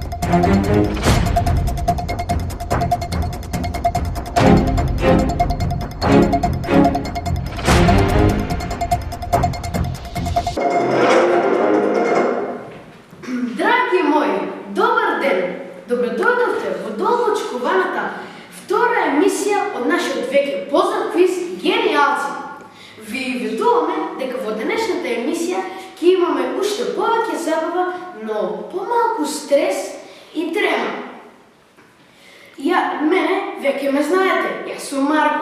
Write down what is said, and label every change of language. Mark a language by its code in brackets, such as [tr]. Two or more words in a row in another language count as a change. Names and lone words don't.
[bg] Драги мои, добър ден! Добре дойдохте в дълго очакуваната втора емисия от нашия веки познат квиз Гениалци. [mk] Ви ветуваме дека во денешната емисия ќе имаме уште повеќе забава, но помалку стрес и трема. Мене веќе ме знаете, јас сум Марко.